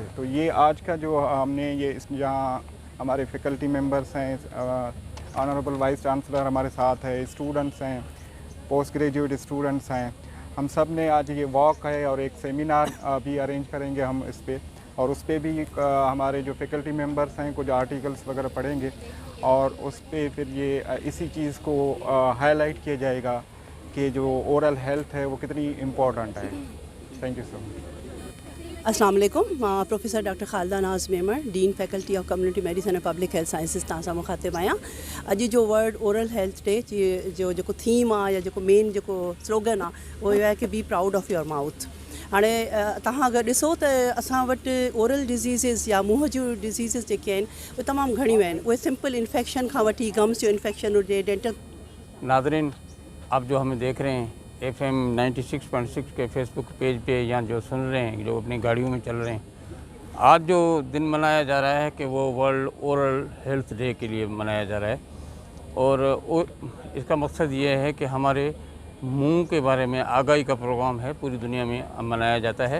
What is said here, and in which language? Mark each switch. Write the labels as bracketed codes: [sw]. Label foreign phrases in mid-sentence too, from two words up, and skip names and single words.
[ur] تو یہ آج کا جو ہم نے یہ یہاں ہمارے [en] faculty members [ur] ہیں, [en] honorable vice chancellor [ur] ہمارے ساتھ ہے، اسٹوڈنٹس ہیں, [en] postgraduate students [ur] ہیں، ہم سب نے آج یہ واک ہے اور ایک سیمینار بھی ارینج کریں گے ہم اس پر، اور اس پر بھی ہمارے جو [en] faculty members [ur] ہیں کچھ آرٹیکلز وغیرہ پڑھیں گے اور اس پر پھر یہ اسی چیز کو ہائی لائٹ کیا جائے گا کہ جو [en] oral health [ur] ہے وہ کتنی امپورٹنٹ ہے. [en] Thank you so much. [ar] السلام علیکم. [sd] प्रोफेसर डॉक्टर खालिदा नाज मेमर, डीन फैकल्टी ऑफ कम्युनिटी मेडिसिन एंड पब्लिक हेल्थ साइंसिस तां मुखातिब आहियां। अॼु जो वर्ल्ड ओरल हेल्थ डे जो थीम आहे या जो मेन जो स्लोगन आहे [ur] وہ ہے کہ [en] be proud of your mouth. [sd] हाणे तव्हां अगरि ॾिसो त असां वटि [en] oral diseases [sd] या मुंहं जूं डिज़ीज़िस जेके आहिनि उहे तमामु घणियूं आहिनि। उहे [en] simple infection [sd] खां वठी गम्स जो इन्फेक्शन हुजे, डेंटल। [ur] ناظرین، آپ جو ہمیں دیکھ رہے ہیں FM 96.6 کے فیس بک پیج پہ یا جو سن رہے ہیں، جو اپنی گاڑیوں میں چل رہے ہیں، آج جو دن منایا جا رہا ہے کہ وہ ورلڈ اورل ہیلتھ ڈے کے لیے منایا جا رہا ہے. اور اس کا مقصد یہ ہے کہ ہمارے منہ کے بارے میں آگاہی کا پروگرام ہے، پوری دنیا میں منایا جاتا ہے.